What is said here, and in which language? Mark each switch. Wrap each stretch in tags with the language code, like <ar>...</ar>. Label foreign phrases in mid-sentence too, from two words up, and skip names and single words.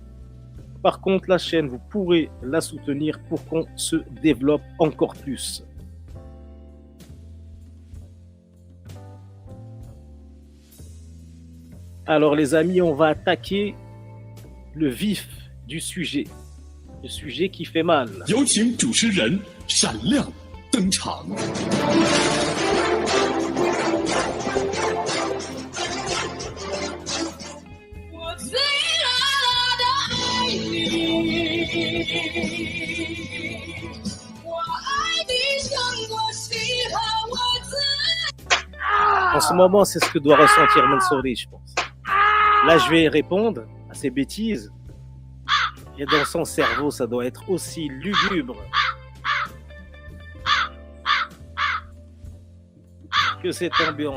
<fr>Par contre, la chaîne, vous pourrez la soutenir pour qu'on se développe encore plus. Alors, les amis, on va attaquer le vif du sujet. Le sujet qui fait mal.</fr> <zh>有请主持人闪亮登场。我最爱的爱你，我爱你胜过喜欢我自己。</zh> <fr>En ce moment, c'est ce que doit ressentir Mansouri, je pense. Là, je vais répondre à ces bêtises. Et dans son cerveau, ça doit être aussi lugubre que cette ambiance.</fr>